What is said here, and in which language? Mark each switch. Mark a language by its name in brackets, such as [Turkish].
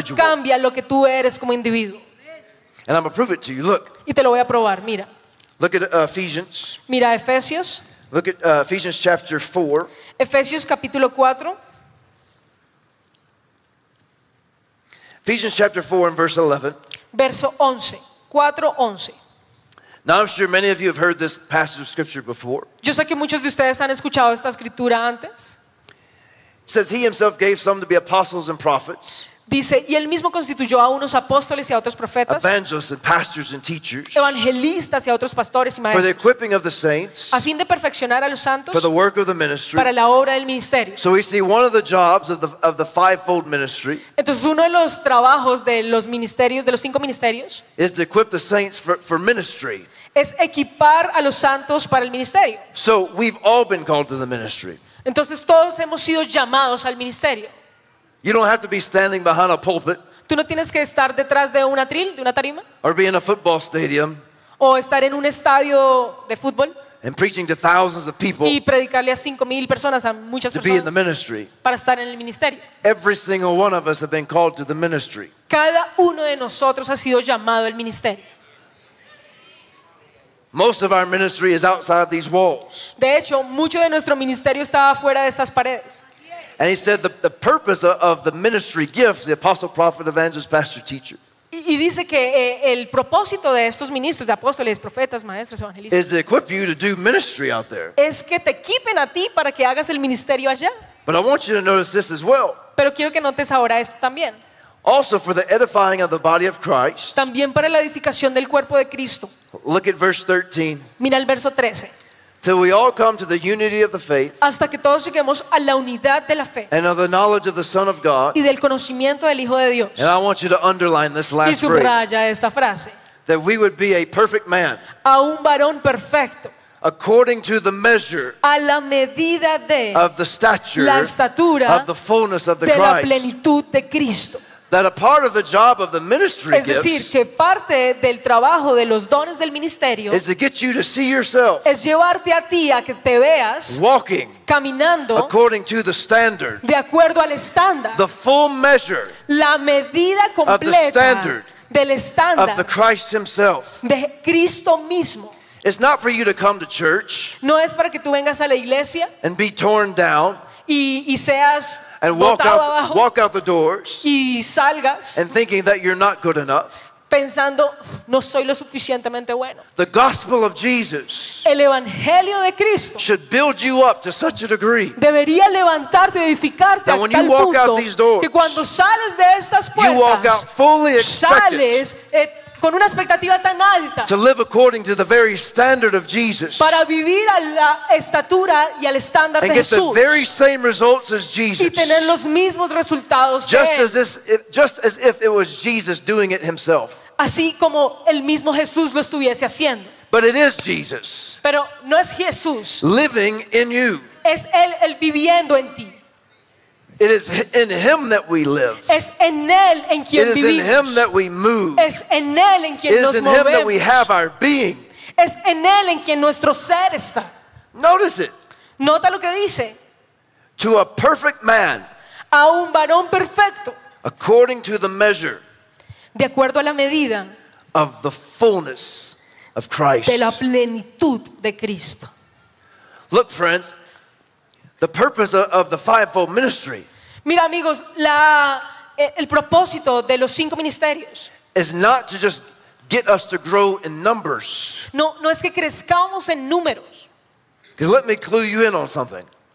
[Spanish] Eso no cambia lo que tú eres como individuo. [English] And I'm going to prove it to you. Look. [Spanish] Y te lo voy a probar. Mira. [English] Look at Ephesians. [Spanish] Mira a Efesios. [English] Look at Ephesians chapter 4. [Spanish] Efesios capítulo 4. [English] Ephesians chapter 4 and verse 11. [Spanish] Verso 11. 4:11. [English] Now I'm sure many of you have heard this passage of scripture before. [Spanish] Yo sé que muchos de ustedes han escuchado esta escritura antes. [English] It says he himself gave some to be apostles and prophets. [Spanish] Dice, y él mismo constituyó a unos apóstoles y a otros profetas, [English] evangelists and pastors and teachers, [Spanish] evangelistas y a otros pastores y maestros, [English] for the equipping of the saints, [Spanish] a fin de perfeccionar a los santos, [English] for the work of the ministry, [Spanish] para la obra del ministerio. [English] So we see one of the jobs of the fivefold ministry. [Spanish] Entonces uno de los trabajos de los ministerios, de los cinco ministerios, [English] is to equip the saints for ministry. [Spanish] Es equipar a los santos para el ministerio. [English] So we've all been called to the ministry. [Spanish] Entonces todos hemos sido llamados al ministerio. [English] You don't have to be standing behind a pulpit. [Spanish] Tú no tienes que estar detrás de un atril, de una tarima. [English] Or be in a football stadium. [Spanish] O estar en un estadio de fútbol. [English] And preaching to thousands of people. [Spanish] Y predicarle a 5,000 personas, a muchas personas. [English] To be in the ministry. [Spanish] Para estar en el ministerio. [English] Every single one of us have been called to the ministry. [Spanish] Cada uno de nosotros ha sido llamado al ministerio. [English] Most of our ministry is outside these walls. [Spanish] De hecho, mucho de nuestro ministerio está afuera de estas paredes. [English] And he said the purpose of the ministry gifts, the apostle, prophet, evangelist, pastor, teacher. [Spanish] Y dice que el propósito de estos ministros, de apóstoles, profetas, maestros, evangelistas, [English] is to equip you to do ministry out there. [Spanish] Es que te equipen a ti para que hagas el ministerio allá. [English] But I want you to notice this as well. [Spanish] Pero quiero que notes ahora esto también. [English] Also for the edifying of the body of Christ. [Spanish] También para la edificación del cuerpo de Cristo. [English] Look at verse 13. [Spanish] Mira el verso 13. [English] Till we all come to the unity of the faith, [Spanish] hasta que todos lleguemos a la unidad de la fe, [English] and of the knowledge of the Son of God, [Spanish] y del conocimiento del Hijo de Dios. [English] And I want you to underline this last phrase. [Spanish] Y subraya esta frase. [English] That we would be a perfect man, [Spanish] a un varón perfecto, [English] according to the measure, [Spanish] a la medida de, [English] of the stature, [Spanish] la estatura, [English] of the fullness of the [Spanish] de [English] Christ, [Spanish] la plenitud de Cristo. [English] That a part of the job of the ministry gifts, [Spanish] es decir, que parte del trabajo de los dones del ministerio, [English] is to get you to see yourself, [Spanish] es llevarte a ti a que te veas, [English] walking, [Spanish] caminando, [English] according to the standard, [Spanish] de acuerdo al estándar, [English] the full measure, [Spanish] la medida completa, [English] of the standard, [Spanish] del estándar, [English] of the Christ himself, [Spanish] de Cristo mismo. [English] It's not for you to come to church, [Spanish] no es para que tú vengas a la iglesia, [English] and be torn down, [Spanish] y seas, [English] and walk out the doors, [Spanish] y salgas, [English] and thinking that you're not good enough, [Spanish] pensando, no soy lo suficientemente bueno. [English] The gospel of Jesus, [Spanish] el evangelio de Cristo, [English] should build you up to such a degree, [Spanish] debería levantarte, edificarte a tal punto que cuando sales de estas puertas, [English] you walk out fully expected, [Spanish] sales con una expectativa tan alta, [English] to live according to the very standard of Jesus, [Spanish] para vivir a la estatura y al estándar de Jesús, [English] and get the very same results as Jesus, [Spanish] y tener los mismos resultados que [English] just as this, just as if it was Jesus doing it himself, [Spanish] así como el mismo Jesús lo estuviese haciendo. [English] But it is Jesus, [Spanish] pero no es Jesús, [English] living in you, [Spanish] es él el viviendo en ti. [English] It is in him that we live. [Spanish] Es en él en quien vivimos. [English] It is [Spanish] vivimos. [English] In him that we move. [Spanish] Es en él en quien [English] it [Spanish] nos [English] is in [Spanish] movemos. [English] Him that we have our being. [Spanish] Es en él en quien nuestro ser está. [English] Notice it. [Spanish] Nota lo que dice. [English] To a perfect man. [Spanish] A un varón perfecto. [English] According to the measure. [Spanish] De acuerdo a la medida. [English] Of the fullness of Christ. [Spanish] De la plenitud de Cristo. [English] Look, friends. The purpose of the fivefold ministry. [Spanish] Mira, amigos, el propósito de los cinco ministerios [English] is not to just get us to grow in numbers. [Spanish] No, no es que crezcamos en números. [English] Because let me clue you in on something.